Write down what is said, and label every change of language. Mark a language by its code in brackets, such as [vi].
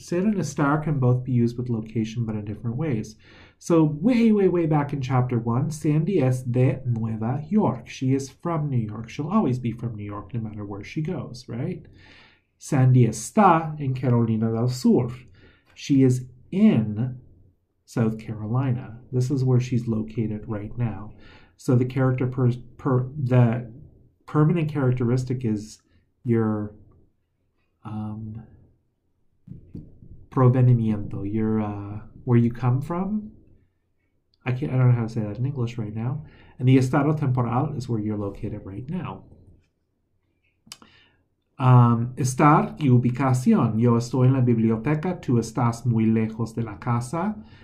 [en] Ser and estar can both be used with location, but in different ways. So way back in chapter 1, Sandy [es] es de Nueva York. [en] She is from New York. She'll always be from New York no matter where she goes, right? [es] Sandy está en Carolina del Sur. [en] She is in South Carolina. This is where she's located right now. So the the permanent characteristic is your provenimiento, your where you come from. I don't know how to say that in English right now. And the [es] estado temporal [en] is where you're located right now. [es] Estar y ubicación. Yo estoy en la biblioteca, tú estás muy lejos de la casa.